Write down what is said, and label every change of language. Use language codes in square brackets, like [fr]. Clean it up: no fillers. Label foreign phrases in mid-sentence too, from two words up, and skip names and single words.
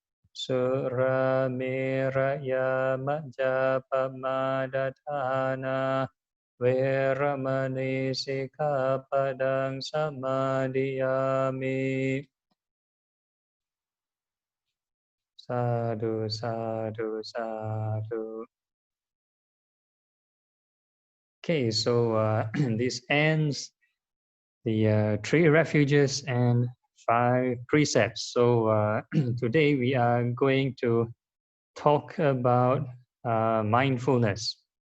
[pi] Suramiraya majjapamadatthana veramani sikkhapadang samadhiyami. Sadhu, sadhu, sadhu. [en] Okay, so this ends the 3 refuges and 5 precepts. So today we are going to talk about mindfulness.